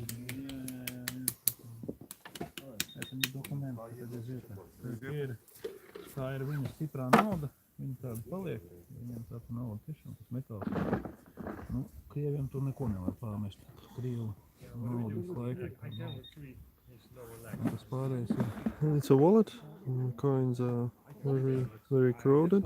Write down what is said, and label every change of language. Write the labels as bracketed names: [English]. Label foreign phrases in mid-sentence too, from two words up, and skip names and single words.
[Russian] Это не документ, это газета. [Latvian] Tā ir viņa stiprā nauda, viņa tāda paliek, viņiem tāda nauda tiešām tas metāls. Nu, Krieviem tur neko nevar pārmest, Krievu naudu visu laiku. Un tas pārējais ir. [English] It's a wallet. Coins are very, very crowded.